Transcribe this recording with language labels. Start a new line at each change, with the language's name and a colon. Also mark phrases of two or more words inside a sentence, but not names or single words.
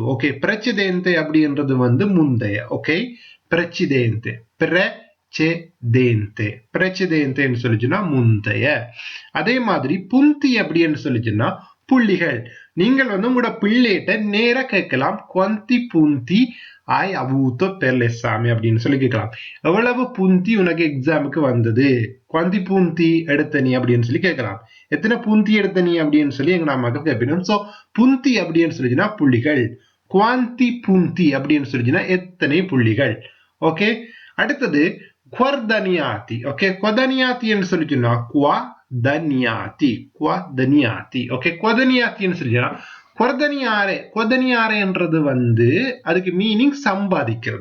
Tamil: ஓகே, precedente அப்படின்றது முந்தைய. ஓகே,
Italian: precedente, precedente.
Tamil: precedente சொல்லிச்சுன்னா முந்தைய. அதே மாதிரி punti அப்படின்னு சொல்லிச்சுன்னா புள்ளிகள். நீங்கள் உங்களோட பிள்ளைகிட்ட நேரா கேட்கலாம்
Italian: quanti punti hai avuto per l'esame
Tamil: அப்படின்னு சொல்லி கேட்கலாம். எவ்வளவு புந்தி உனக்கு எக்ஸாமுக்கு வந்தது,
Italian: quanti punti
Tamil: எடுத்த நீ அப்படின்னு சொல்லி கேட்கலாம். எத்தனை புந்தி எடுத்த நீ அப்படின்னு சொல்லி எங்க அம்மாக்கு கேட்போம். சோ புந்தி அப்படின்னு சொல்லிச்சுன்னா புள்ளிகள்,
Italian: quanti punti
Tamil: அப்படின்னு சொல்லிச்சுன்னா எத்தனை புள்ளிகள். ஓகே, அடுத்தது guadagniati. ஓகே, guadagniati என்று சொல்லிச்சுன்னா guadagniati. ஓகே, guadagniati ன்னு சொல்லிச்சுன்னா guadagnare என்றது அதுக்கு மீனிங் சம்பாதிக்கிறது.